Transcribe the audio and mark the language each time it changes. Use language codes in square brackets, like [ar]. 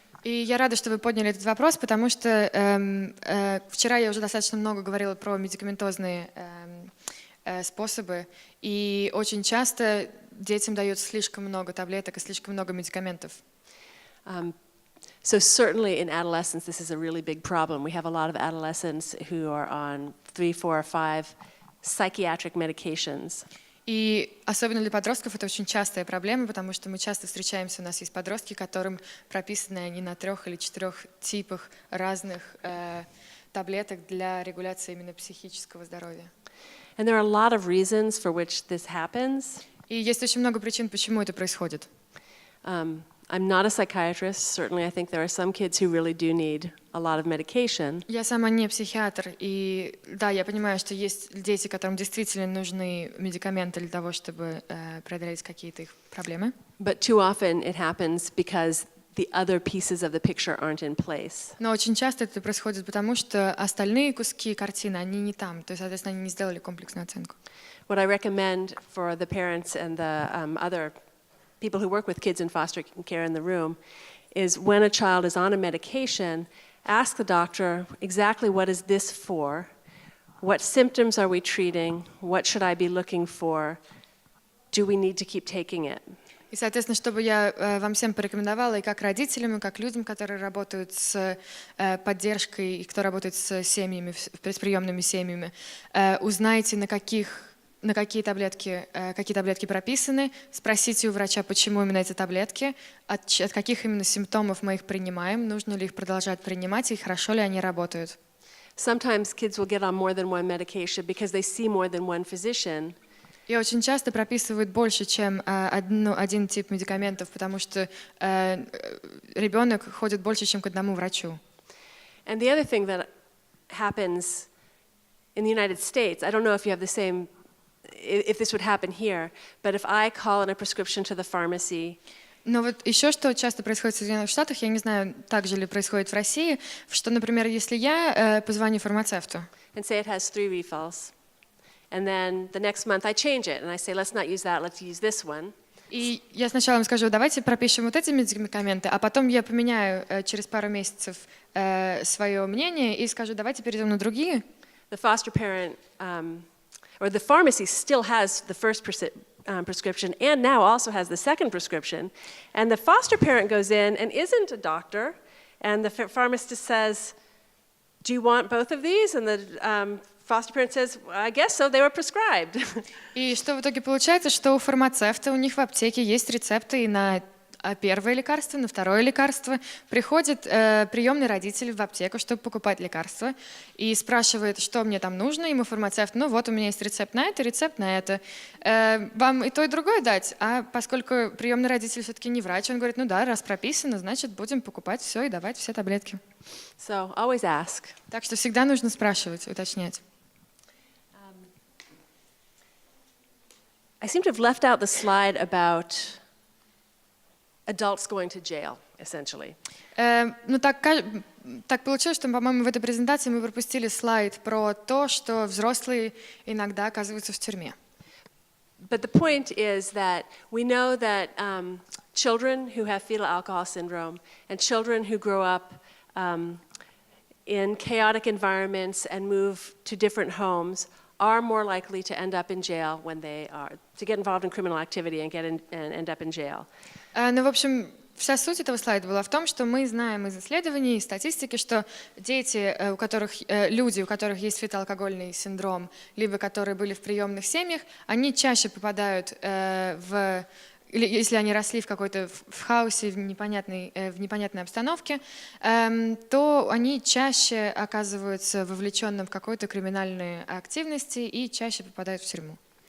[ru] И я рада, что вы подняли этот вопрос, потому что вчера я уже достаточно много говорила про медикаментозные способы, и очень часто детям дают слишком много таблеток и слишком много медикаментов. [en] So certainly in adolescence, this is a really big problem. We have a lot of adolescents who are on 3, 4, or 5 psychiatric medications. [ru] И особенно для подростков это очень частая проблема, потому что мы часто встречаемся, у нас есть подростки, которым прописаны они на 3 или 4 типах разных таблеток для регуляции именно психического здоровья. [en] And there are a lot of reasons for which this happens. [ru] И есть очень много причин, почему это происходит. [en] I'm not a psychiatrist. Certainly, I think there are some kids who really do need a lot of medication. [ru] Я сама не психиатр, и да, я понимаю, что есть дети, которым действительно нужны медикаменты для того, чтобы преодолеть какие-то их проблемы. [en] But too often it happens because the other pieces of the picture aren't in place. [ru] Но очень часто это происходит потому, что остальные куски картины, они не там, то есть, соответственно, они не сделали комплексную оценку. [en] What I recommend for the parents and the other people who work with kids in foster care in the room is when a child is on a medication, ask the doctor exactly what is this for, what symptoms are we treating, what should I be looking for, do we need to keep taking it? [ru] И, соответственно, чтобы я вам всем порекомендовала, и как родителям, и как людям, которые работают с поддержкой, и кто работает с семьями, с приемными семьями, узнайте, какие таблетки прописаны, спросите у врача, почему именно эти таблетки, от каких именно симптомов мы их принимаем, нужно ли их продолжать принимать, и хорошо ли они работают. [en] Sometimes kids will get on more than one medication because they see more than one physician. [ru] И очень часто прописывают больше, чем один тип медикаментов, потому что ребенок ходит больше, чем к одному врачу. [en] And the other thing that happens in the United States, I don't know if you have the same, if this would happen here, but if I call in a prescription to the pharmacy. [ru] Но вот еще что часто происходит в Соединенных Штатах, я не знаю, так же ли происходит в России, что, например, если я позвоню фармацевту. [en] And say it has 3 refills. And then the next month I change it and I say, let's not use that, let's use this one. [ru] И я сначала им скажу, давайте пропишем вот эти медикаменты, а потом я поменяю через пару месяцев свое мнение и скажу, давайте перейдем на другие. [en] The foster parent or the pharmacy still has the first prescription and now also has the second prescription. And the foster parent goes in and isn't a doctor And the pharmacist says, do you want both of these? And the foster parent says, I guess so, they were prescribed. [ru] И что в итоге получается, что у фармацевта, у них в аптеке есть рецепты и на первое лекарство, на второе лекарство. Приходит приемный родитель в аптеку, чтобы покупать лекарства, и спрашивает, что мне там нужно. Ему фармацевт, ну вот у меня есть рецепт на это. Вам и то, и другое дать? А поскольку приемный родитель все-таки не врач, он говорит, ну да, раз прописано, значит будем покупать все и давать все таблетки. [en] So always ask. [ru] Так что всегда нужно спрашивать, уточнять. [en] I seem to have left out the slide about adults going to jail, essentially. [ru] Ну так получилось, что, по-моему, в этой презентации мы пропустили слайд про то, что взрослые иногда оказываются в тюрьме. [en] But the point is that we know that children who have fetal alcohol syndrome and children who grow up in chaotic environments and move to different homes are more likely to end up in jail when they are, to get involved in criminal activity and end up in jail. [ru] Ну, в общем, вся суть этого слайда была в том, что мы знаем из исследований и статистики, что дети, люди, у которых есть фетоалкогольный синдром, либо которые были в приемных семьях, они чаще попадают или если они росли в какой-то в хаосе, в непонятной обстановке, то они чаще оказываются вовлеченным в какой-то криминальной активности и чаще попадают в тюрьму.